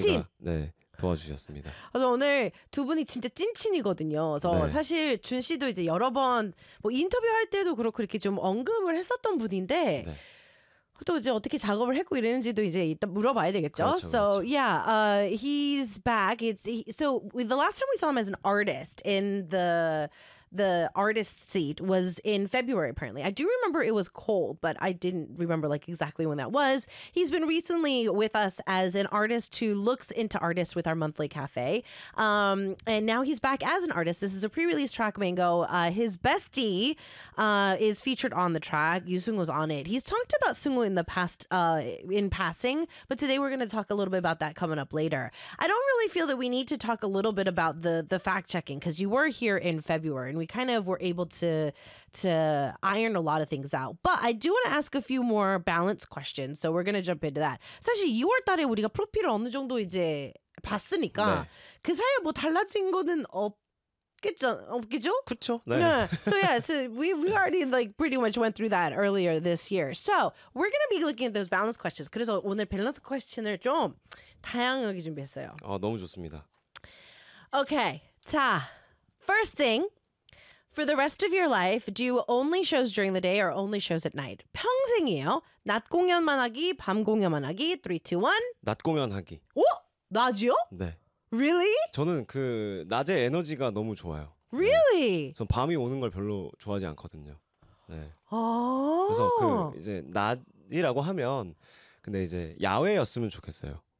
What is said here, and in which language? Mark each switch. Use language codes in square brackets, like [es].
[ko] 씨가 네, 도와주셨습니다. 그래서 오늘 두 분이 진짜 찐친이거든요. 그래서 네. 사실 준 씨도 이제 여러 번 뭐 인터뷰 할 때도 그렇고 이렇게 좀 언급을 했었던 분인데 네. 또 이제 어떻게 작업을 했고 이랬는지도 이제 이따 물어봐야 되겠죠. 그렇죠, 그렇죠. [en] So yeah, he's back. So the last time we saw him as an artist in the artist seat was in February, apparently. I do remember it was cold, but I didn't remember like exactly when that was. He's been recently with us as an artist who looks into artists with our monthly cafe. And now he's back as an artist. This is a pre-release track, Mango. His bestie is featured on the track. Yusung was on it. He's talked about Sungwoo in the past, in passing, but today we're going to talk a little bit about that coming up later. I don't really feel that we need to talk a little bit about the fact-checking because you were here in February. We kind of were able to iron a lot of things out. But I do want to ask a few more balance questions. So we're going to jump into that. [ko] 사실 2월 달에 우리가 프로필을 어느 정도 이제 봤으니까 네. 그 사이에 뭐 달라진 거는 없겠죠? 그렇죠. 네. No. [en] So yeah, so we already like pretty much went through that earlier this year. So we're going to be looking at those balance questions. [ko] 그래서 오늘 밸런스 퀘스천을 좀 다양하게 준비했어요. 아, 너무 좋습니다. [en] Okay. 자, first thing. For the rest of your life, do you only shows during the day or only shows at night? [ko] 평생이에요. 낮 공연만 하기, 밤 공연만 하기. 3, 2, 1. 낮 공연 하기. 오? 낮이요? 네. [en] Really? [ko] 저는 그 낮에 에너지가 너무 좋아요. [en] Really? [ko] 네. 전 밤이 오는 걸 별로 좋아하지 않거든요. 네. 아. 그래서 그 이제 낮이라고 하면 근데 이제 야외였으면 좋겠어요.